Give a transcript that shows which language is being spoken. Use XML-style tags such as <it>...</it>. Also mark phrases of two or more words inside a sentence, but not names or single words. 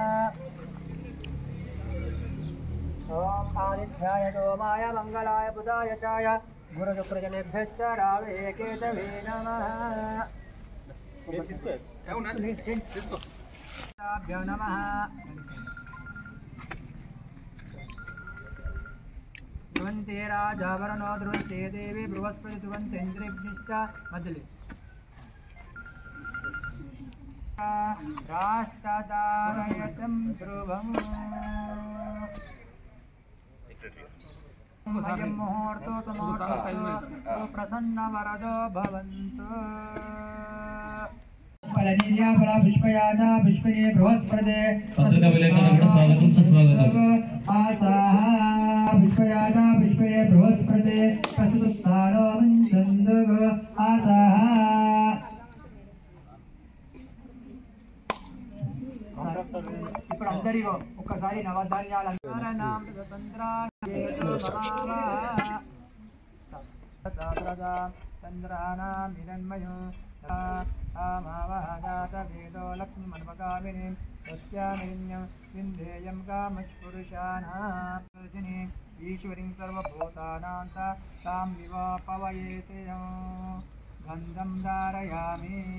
<sa>ఓం ఆదిత్యాయ సోమాయ మంగళాయ బుధాయ చాయ గురుశుక్రజనేభ్యశ్చ రావే కేతవే నమః. నమః. ध्रुवन्ते राजावरणो ध्रुवन्ते देवी बृहस्पति ध्रुवन्ते इन्द्रेभ्यश्च मदले राष्ट्रदारयसं ध्रुवम् अयं मुहूर्तो सुमुहूर्तो प्रसन्नवरदो भवन्तु. फलनीया पुष्पया च पुष्पिने बृहस्पते आसाः पुष्पया च पुष्पिने बृहस्पते प्रस्तुतारो वञ्चन्दुः आसाः.</sa> <te>ఇప్పుడు అందరిలో ఒక్కసారి నవధాన్యాల</te> <sa>చంద్రానాం హిరణ్మయం आमावहजातवेदो लक्ष्मीमन्मकामिनीं तस्यामिन्यं विन्देयं कामस्पुरुषाणां ईश्वरीं सर्वभूतानां तां विवापवयेते गन्धं धारयामि</sa>